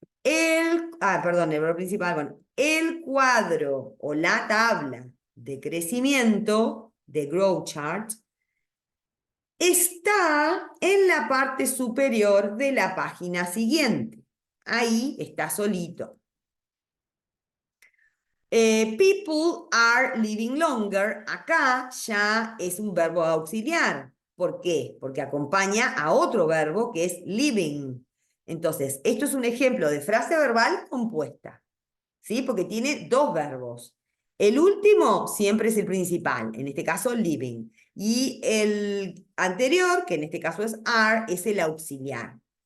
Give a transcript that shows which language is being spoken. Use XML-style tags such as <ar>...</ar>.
<es>Perdón, el verbo principal, bueno, el cuadro o la tabla de crecimiento de growth chart está en la parte superior de la página siguiente. Ahí está solito.</es> <en>People are living longer.</en> <es>Acá ya es un verbo auxiliar. ¿Por qué? Porque acompaña a otro verbo que es living. Entonces, esto es un ejemplo de frase verbal compuesta, ¿sí? Porque tiene dos verbos. El último siempre es el principal, en este caso living. Y el anterior, que en este caso es are, es el auxiliar.</es>